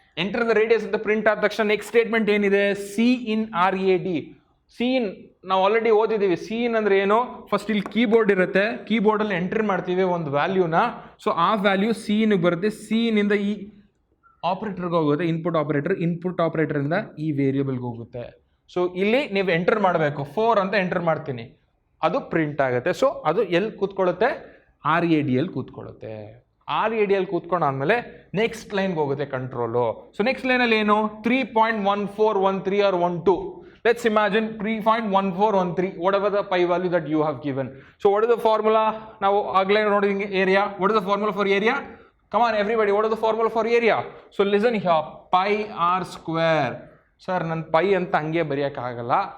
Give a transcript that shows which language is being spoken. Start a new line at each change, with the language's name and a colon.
English: Enter the radius
Kannada: ಅಂತ print ಆದ ತಕ್ಷಣ next statement ಏನಿದೆ?
English: C in RAD.
Kannada: C in ನಾವು ಆಲ್ರೆಡಿ ಓದಿದ್ದೀವಿ. C in ಅಂದ್ರೆ ಏನು? ಫಸ್ಟ್ ಇಲ್ಲಿ ಕೀಬೋರ್ಡ್ ಇರುತ್ತೆ, ಕೀಬೋರ್ಡ್ ಅಲ್ಲಿ ಎಂಟರ್ ಮಾಡ್ತೀವಿ ಒಂದು ವ್ಯಾಲ್ಯೂನ. ಸೊ ಆ ವ್ಯಾಲ್ಯೂ C in ಬರುತ್ತೆ. C in ಇಂದ ಈ ಆಪರೇಟರ್ಗೆ ಹೋಗುತ್ತೆ, ಇನ್ಪುಟ್ ಆಪರೇಟರ್ ಇಂದ ಈ ವೇರಿಯೇಬಲ್ಗೆ ಹೋಗುತ್ತೆ. ಸೊ ಇಲ್ಲಿ ನೀವು ಎಂಟರ್ ಮಾಡಬೇಕು, 4 ಅಂತ ಎಂಟರ್ ಮಾಡ್ತೀನಿ, ಅದು ಪ್ರಿಂಟ್ ಆಗುತ್ತೆ. ಸೊ ಅದು ಎಲ್ಲಿ ಕೂತ್ಕೊಳ್ಳುತ್ತೆ? RAD ಅಲ್ಲಿ ಕೂತ್ಕೊಳ್ಳುತ್ತೆ. RAD ಅಲ್ಲಿ ಕೂತ್ಕೊಂಡಾದ್ಮೇಲೆ ನೆಕ್ಸ್ಟ್ ಲೈನ್ಗೆ ಹೋಗುತ್ತೆ ಕಂಟ್ರೋಲು. ಸೊ ನೆಕ್ಸ್ಟ್ ಲೈನಲ್ಲಿ ಏನು? 3.1413 or 12.
English: Let's imagine 3.1413, whatever the pi value that you have given. So what is the formula? Now again noting area. What is the formula for area? Come on everybody, what is the formula for area? So listen here, pi r square.
Kannada: Sir, nan pi anta hange bariyakagalla.